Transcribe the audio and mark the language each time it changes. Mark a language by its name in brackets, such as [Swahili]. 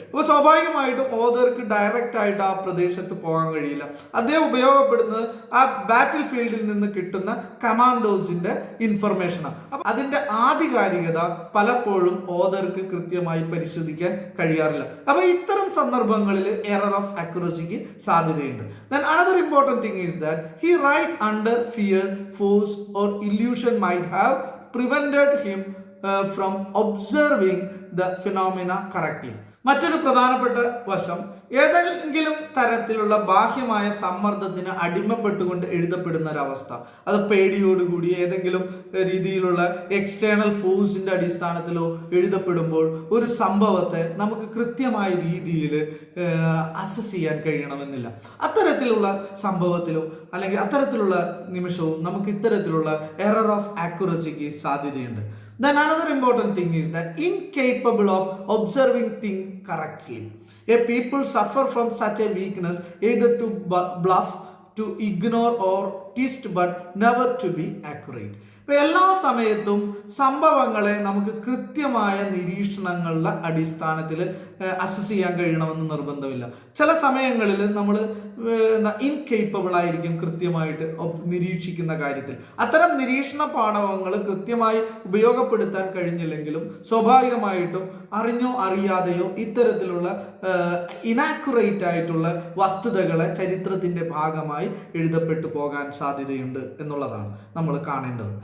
[Malayalam] അപ്പോൾ സ്വാഭാവികമായിട്ടും ഓതർക്ക് ഡയറക്റ്റ് ആയിട്ട് ആ പ്രദേശത്ത് പോകാൻ കഴിയില്ല. അദ്ദേഹം ഉപയോഗപ്പെടുന്നത് ആ ബാറ്റിൽ ഫീൽഡിൽ നിന്ന് കിട്ടുന്ന കമാൻഡോസിന്റെ ഇൻഫർമേഷനാണ്. അപ്പം അതിന്റെ ആധികാരികത പലപ്പോഴും ഓതർക്ക് കൃത്യമായി പരിശോധിക്കാൻ കഴിയാറില്ല. അപ്പൊ ഇത്തരം സന്ദർഭങ്ങളിൽ എറർ ഓഫ് അക്യുറസിക്ക് സാധ്യതയുണ്ട്. [English] Then another important thing is that he write under fear, force or illusion might have prevented him from observing the phenomena correctly. [Malayalam] മറ്റൊരു പ്രധാനപ്പെട്ട വശം ഏതെങ്കിലും തരത്തിലുള്ള ബാഹ്യമായ സമ്മർദ്ദത്തിന് അടിമപ്പെട്ടുകൊണ്ട് എഴുതപ്പെടുന്ന ഒരവസ്ഥ, അത് പേടിയോടുകൂടി ഏതെങ്കിലും രീതിയിലുള്ള എക്സ്റ്റേണൽ ഫോഴ്സിന്റെ അടിസ്ഥാനത്തിലോ എഴുതപ്പെടുമ്പോൾ ഒരു സംഭവത്തെ നമുക്ക് കൃത്യമായ രീതിയിൽ അസസ് ചെയ്യാൻ കഴിയണമെന്നില്ല. അത്തരത്തിലുള്ള സംഭവത്തിലും അല്ലെങ്കിൽ അത്തരത്തിലുള്ള നിമിഷവും നമുക്ക് ഇത്തരത്തിലുള്ള എറർ ഓഫ് ആക്യുറസിക്ക് സാധ്യതയുണ്ട്. [English] Then another important thing is that incapable of observing things correctly. A people suffer from such a weakness either to bluff, to ignore or twist but never to be accurate. [Malayalam] ഇപ്പൊ എല്ലാ സമയത്തും സംഭവങ്ങളെ നമുക്ക് കൃത്യമായ നിരീക്ഷണങ്ങളുടെ അടിസ്ഥാനത്തിൽ assess ചെയ്യാൻ കഴിയണമെന്ന് നിർബന്ധമില്ല. ചില സമയങ്ങളിൽ നമ്മൾ ഇൻകേപ്പബിൾ ആയിരിക്കും കൃത്യമായിട്ട് നിരീക്ഷിക്കുന്ന കാര്യത്തിൽ. അത്തരം നിരീക്ഷണ പാഠങ്ങൾ കൃത്യമായി ഉപയോഗപ്പെടുത്താൻ കഴിഞ്ഞില്ലെങ്കിലും സ്വാഭാവികമായിട്ടും അറിഞ്ഞോ അറിയാതെയോ ഇത്തരത്തിലുള്ള ഇനാക്യുറേറ്റ് ആയിട്ടുള്ള വസ്തുതകളെ ചരിത്രത്തിന്റെ ഭാഗമായി എഴുതപ്പെട്ടു പോകാൻ സാധ്യതയുണ്ട് എന്നുള്ളതാണ് നമ്മൾ കാണേണ്ടത്.